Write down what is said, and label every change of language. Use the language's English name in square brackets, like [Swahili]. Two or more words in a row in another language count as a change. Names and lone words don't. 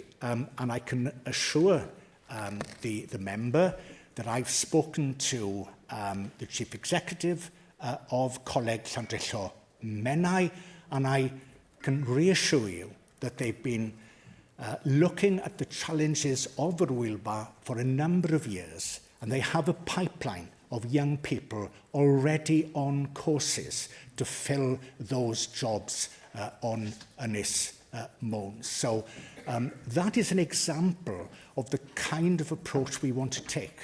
[English] And I can assure the member that I've spoken to the Chief Executive of Coleg Llawn Menai, and I can reassure you that they've been looking at the challenges of yr yw'r for a number of years, and they have a pipeline of young people already on courses to fill those jobs on Ynys Môn. So that is an example of the kind of approach we want to take.